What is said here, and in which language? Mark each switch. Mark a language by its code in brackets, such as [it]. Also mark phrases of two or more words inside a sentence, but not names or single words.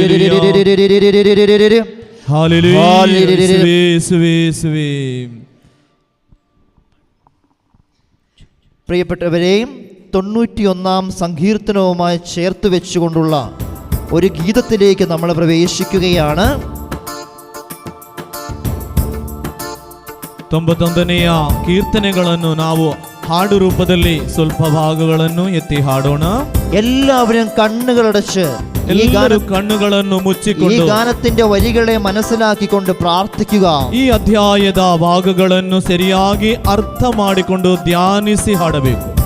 [ml] ഹല്ലേലൂയ, യേശുവേ, യേശുവേ, യേശുവേ. പ്രിയപ്പെട്ടവരെയും 91 സങ്കീർത്തനവുമായി ചേർത്ത് വെച്ചുകൊണ്ടുള്ള ഒരു ഗീതത്തിലേക്ക് നമ്മൾ പ്രവേശിക്കുകയാണ്. [kn] 91ನೆಯ ಕೀರ್ತನೆಗಳನ್ನು ನಾವು ಹಾಡು ರೂಪದಲ್ಲಿ ಸ್ವಲ್ಪ ಭಾಗಗಳನ್ನು ಎತ್ತಿ ಹಾಡೋಣ. [ml] എല്ലാവരും കണ്ണുകളടച്ച് [kn] ಎಲ್ಲರೂ ಕಣ್ಣುಗಳನ್ನು [ml] ഈ [kn] ಮುಚ್ಚಿಕೊಂಡು [ml] ഗാനത്തിന്റെ വരികളെ മനസ്സിലാക്കിക്കൊണ്ട് പ്രാർത്ഥിക്കുക. [kn] ಈ ಅಧ್ಯಾಯದ ಭಾಗಗಳನ್ನು ಸರಿಯಾಗಿ ಅರ್ಥ ಮಾಡಿಕೊಂಡು ಧ್ಯಾನಿಸಿ ಹಾಡಬೇಕು.